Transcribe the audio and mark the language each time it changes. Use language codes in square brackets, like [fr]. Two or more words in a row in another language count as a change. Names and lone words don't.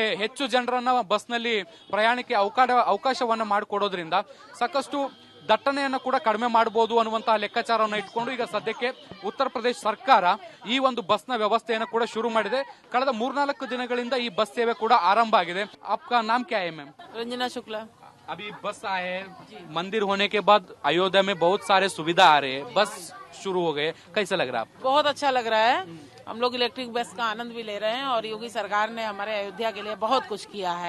[kn] ಹೆಚ್ಚು ಜನರನ್ನ ಬಸ್ನಲ್ಲಿ ಪ್ರಯಾಣಕ್ಕೆ ಅವಕಾಶವನ್ನ ಮಾಡಿಕೊಡೋದ್ರಿಂದ ಸಾಕಷ್ಟು ದಟ್ಟಣೆಯನ್ನು ಕೂಡ ಕಡಿಮೆ ಮಾಡಬಹುದು ಅನ್ನುವಂತಹ ಲೆಕ್ಕಾಚಾರವನ್ನು ಇಟ್ಕೊಂಡು ಈಗ ಸದ್ಯಕ್ಕೆ ಉತ್ತರ ಪ್ರದೇಶ ಸರ್ಕಾರ ಈ ಒಂದು ಬಸ್ನ ವ್ಯವಸ್ಥೆಯನ್ನು ಕೂಡ ಶುರು ಮಾಡಿದೆ. ಕಳೆದ 3-4 ದಿನಗಳಿಂದ ಈ ಬಸ್ ಸೇವೆ ಕೂಡ ಆರಂಭ ಆಗಿದೆ. [hi] आपका नाम क्या है मैम? रंजना शुक्ला। अभी बस आए, मंदिर होने के बाद अयोध्या में बहुत सारे सुविधा आ रहे हैं, बस शुरू हो गए, कैसा लग रहा है आपको? बहुत अच्छा लग रहा है। हम लोग इलेक्ट्रिक बस का आनंद भी ले रहे हैं और योगी सरकार ने हमारे अयोध्या के लिए बहुत कुछ किया है।